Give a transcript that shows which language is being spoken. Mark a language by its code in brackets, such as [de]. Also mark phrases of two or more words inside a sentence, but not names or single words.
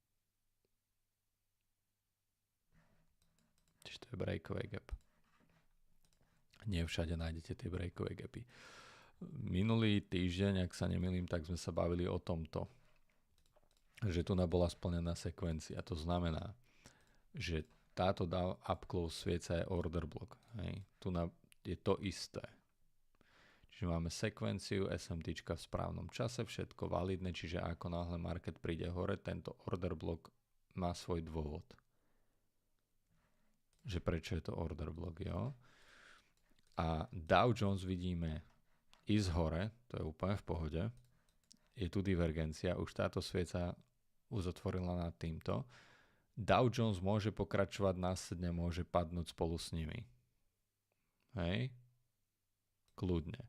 [sk] Čiže to je [en] breakaway gap. [sk] Nie všade nájdete tie [en] breakaway gapy. [sk] Minulý týždeň, ak sa nemýlim, tak sme sa bavili o tomto, že tu bola splnená sekvencia. To znamená, že táto [en] up close [sk] svieca je [en] order block. [sk] Tu je to isté. Čiže máme sekvenciu SMT v správnom čase, všetko validné, čiže ako náhle market príde hore, tento [en] order block [sk] má svoj dôvod. Že prečo je to [en] order block, [sk] jo? A Dow Jones vidíme ísť hore, to je úplne v pohode. Je tu divergencia, už táto svieca uzatvorila nad týmto. Dow Jones môže pokračovať, následne môže padnúť spolu s nimi. Hej? Kľudne.